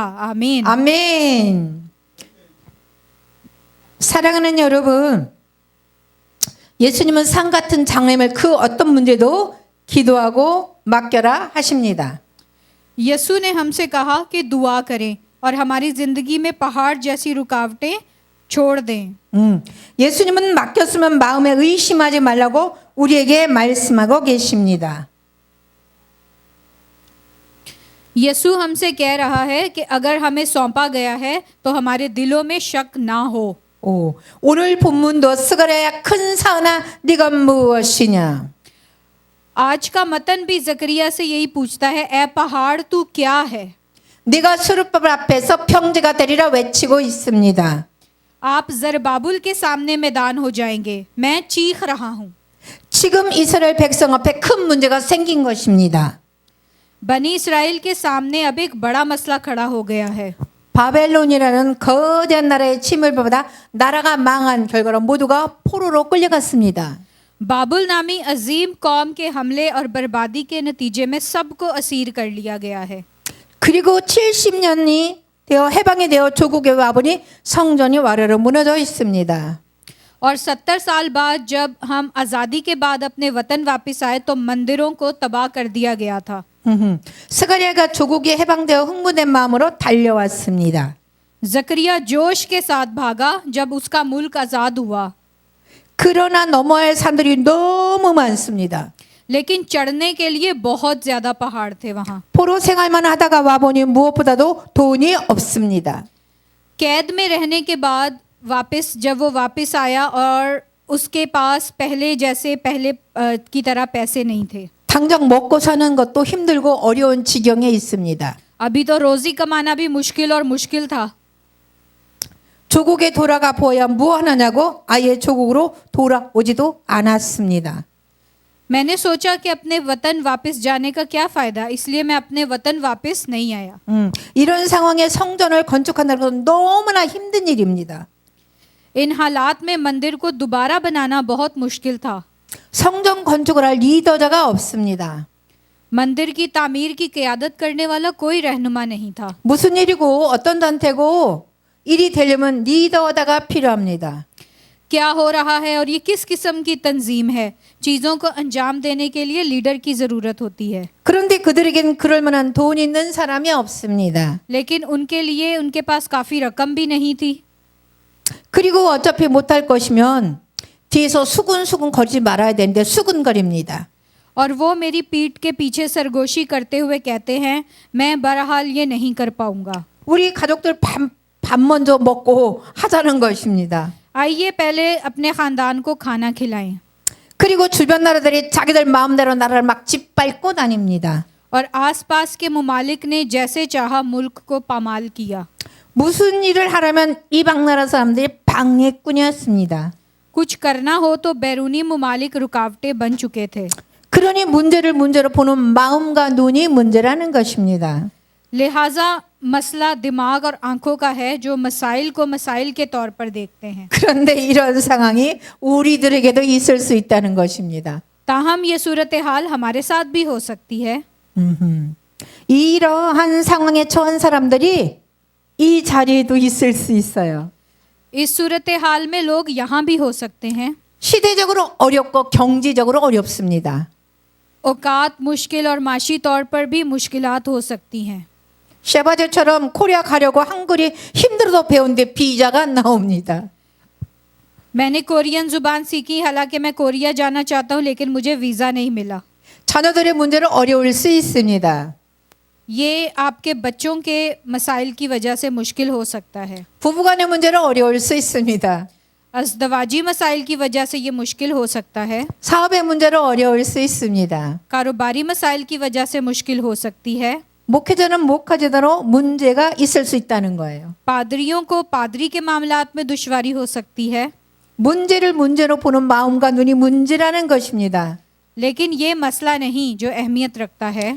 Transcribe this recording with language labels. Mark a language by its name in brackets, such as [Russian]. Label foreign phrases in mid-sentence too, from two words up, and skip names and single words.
[Urdu] आमीन। [Korean] 아멘. 사랑하는 여러분, 예수님은 산 같은 장애물 그 어떤 문제도 기도하고 맡겨라 하십니다. [Urdu] یسو نے ہم سے کہا کہ دعا کریں اور ہماری زندگی میں پہاڑ جیسی رکاوٹیں چھوڑ دیں. [Korean] 예수님은 맡겼으면 마음에 의심하지 말라고 우리에게 말씀하고 계십니다. [Urdu] یسو ہم سے کہہ رہا ہے کہ اگر ہمیں سونپا گیا ہے تو ہمارے دلوں میں شک نہ ہو. [Korean] 오늘 본문도 스가랴야 큰 산아 네가 무엇이냐? [Urdu] آج کا متن بھی زکریا سے یہی پوچھتا ہے، اے پہاڑ تو کیا ہے? [Korean] 네가 수르바벨 앞에서 평지가 되리라 외치고 있습니다. [Urdu] آپ زربابل کے سامنے میدان ہو جائیں گے، میں چیخ رہا ہوں. [Korean] 지금 이스라엘 백성 앞에 큰 문제가 생긴 것입니다. [Urdu] بنی اسرائیل کے سامنے اب ایک بڑا مسئلہ کھڑا ہو گیا ہے. [Korean] 바벨론이라는 거대한 나라의 침을 받아 나라가 망한 결과로 모두가 포로로 끌려갔습니다. [Urdu] بابل نامی عظیم قوم کے حملے اور بربادی کے نتیجے میں سب کو اسیر کر لیا گیا ہے. [Korean] 그리고 70년이 되어 해방이 되어 조국에 와보니 성전이 와르르 무너져 있습니다. [Urdu] اور 70 سال بعد جب ہم آزادی کے بعد اپنے وطن واپس آئے تو مندروں کو تباہ کر دیا گیا تھا. [Korean] 스가랴가 조국이 해방되어 흥분된 마음으로 달려왔습니다. [Urdu] زکریا جوش کے ساتھ بھاگا جب اس کا ملک آزاد ہوا. [Korean] 그러나 넘어야 할 산들이 너무 많습니다. [Urdu] لیکن چڑھنے کے لیے بہت زیادہ پہاڑ تھے وہاں. [Korean] 포로 생활만 하다가 와보니 무엇보다도 돈이 없습니다. [Urdu] قید میں رہنے کے بعد جب وہ واپس آیا اور اس کے پاس پہلے کی طرح پیسے نہیں تھے. [Korean] 당장 먹고 사는 것도 힘들고 어려운 지경에 있습니다. [Urdu] ابھی تو روزی کمانا بھی مشکل تھا. [Korean] 조국에 돌아가 보아야 뭐 하느냐고 아예 조국으로 돌아오지도 않았습니다. [Urdu] میں نے سوچا کہ اپنے وطن واپس جانے کا کیا فائدہ، اس لیے میں اپنے وطن واپس نہیں آیا. [Korean] 이런 상황에 성전을 건축한다는 건 너무나 힘든 일입니다. [Urdu] ان حالات میں مندر کو دوبارہ بنانا بہت مشکل تھا. [Korean] 성전 건축을 할 리더자가 없습니다. [Urdu] مندر کی تعمیر کی قیادت کرنے والا کوئی رہنما نہیں تھا. [Korean] 무슨 일이고 어떤 단체고 일이 되려면 리더자가 필요합니다. [Urdu] کیا ہو رہا ہے اور یہ کس کس قسم کی تنظیم ہے، چیزوں کو انجام دینے کے لیے لیڈر کی ضرورت ہوتی ہے. [Korean] 그런데 그들에겐 그럴 만한 돈 있는 사람이 없습니다. [Urdu] لیکن ان کے لیے ان کے پاس کافی رقم بھی نہیں تھی. [Korean] 그리고 어차피 못할 것이면 뒤에서 수근수근 거리지 말아야 되는데 수근거립니다. [Urdu] اور وہ میری پیٹھ کے پیچھے سرگوشی کرتے ہوئے کہتے ہیں، میں بہرحال یہ نہیں کر پاؤں گا. [Korean] 우리 가족들 밥 먼저 먹고 하자는 것입니다. [Urdu] آئیے پہلے اپنے خاندان کو کھانا کھلائیں. [Korean] 그리고 주변 나라들이 자기들 마음대로 나라를 막 짓밟고 다닙니다. [Urdu] اور آس پاس کے ممالک نے جیسے چاہا ملک کو پامال کیا. [Korean] 무슨 일을 하려면 이방 나라 사람들이 방해꾼이었습니다. [Urdu] کچھ کرنا ہو تو بیرونی ممالک رکاوٹیں بن چکے تھے. [Korean] 그러니 문제를 문제로 보는 마음과 눈이 문제라는 것입니다. [Urdu] لہٰذا مسئلہ دماغ اور آنکھوں کا ہے، جو مسائل کو مسائل کے طور پر دیکھتے ہیں. [Korean] 그런데 이런 상황이 우리들에게도 있을 수 있다는 것입니다. [Urdu] تاہم یہ صورت حال ہمارے ساتھ بھی ہو سکتی ہے. [Korean] 이러한 상황에 처한 사람들이 이 자리에도 있을 수 있어요. [Urdu] اس صورت حال میں لوگ یہاں بھی ہو سکتے ہیں. [Korean] 시대적으로 어렵고 경제적으로 어렵습니다. [Urdu] اوقات مشکل اور معاشی طور پر بھی مشکلات ہو سکتی ہیں. [Korean] 셰바제처럼 코리아 가려고 한글이 힘들어도 배운데 비자가 안 나옵니다. [Urdu] میں نے کورین زبان سیکھی، حالانکہ میں کوریا جانا چاہتا ہوں، لیکن مجھے ویزا نہیں ملا. [Korean] 자녀들의 문제는 어려울 수 있습니다. [Urdu] یہ آپ کے بچوں کے مسائل کی وجہ سے مشکل ہو سکتا ہے. [Korean] 부부간의 문제는 어려울 수 있습니다. [Urdu] ازدواجی مسائل کی وجہ سے یہ مشکل ہو سکتا ہے. [Korean] 사업의 문제는 어려울 수 있습니다. [Urdu] کاروباری مسائل کی وجہ سے مشکل ہو سکتی ہے. [Korean] 목회자는 목회자대로 문제가 있을 수 있다는 거예요. [Urdu] پادریوں کو پادری کے معاملات میں دشواری ہو سکتی ہے. [Korean] 문제를 문제로 보는 마음과 눈이 문제라는 것입니다. [Urdu] لیکن یہ مسئلہ نہیں جو اہمیت رکھتا ہے.